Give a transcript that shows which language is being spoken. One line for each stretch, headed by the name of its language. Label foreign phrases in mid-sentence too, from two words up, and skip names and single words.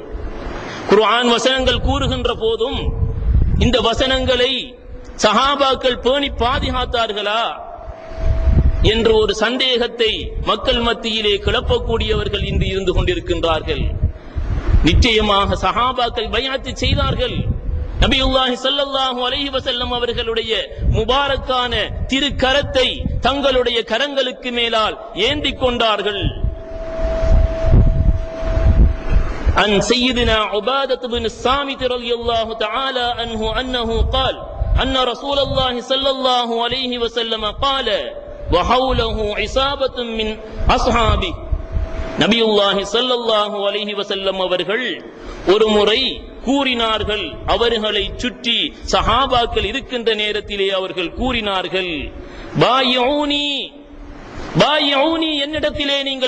Tamil: குர்ஆன் வசனங்கள் கூறுகின்ற போதும் இந்த வசனங்களை சஹாபாக்கள் பேணி பாதுகாத்தார்களா என்ற ஒரு சந்தேகத்தை மக்கள் மத்தியிலே கிளப்பக்கூடியவர்கள் இன்று இருந்து கொண்டிருக்கின்றார்கள். நிச்சயமாக சஹாபாக்கள் பைஅத் செய்தார்கள்.
Arabic: نبي الله صلى الله عليه وسلم
Tamil: அவர்களுடைய முபாரக்கான திருக்கரத்தை தங்களுடைய கரங்களுக்கு மேலால் ஏந்திக் கொண்டார்கள்.
Arabic: عن سيدنا عبادة بن الصامت رضي الله تعالى عنه أنه قال أن رسول الله صلى الله عليه وسلم قال وحوله عصابة من أصحابه. نبي الله صلى الله عليه وسلم
Tamil: அவர்கள் ஒரு முறை கூறினார்கள், அவர்களை சுற்றி சஹாபாக்கள் இருக்கின்ற நேரத்திலே அவர்கள் கூறினார்கள்,
Arabic: بايعوني بايعوني,
Tamil: என்னிடத்திலே நீங்கள்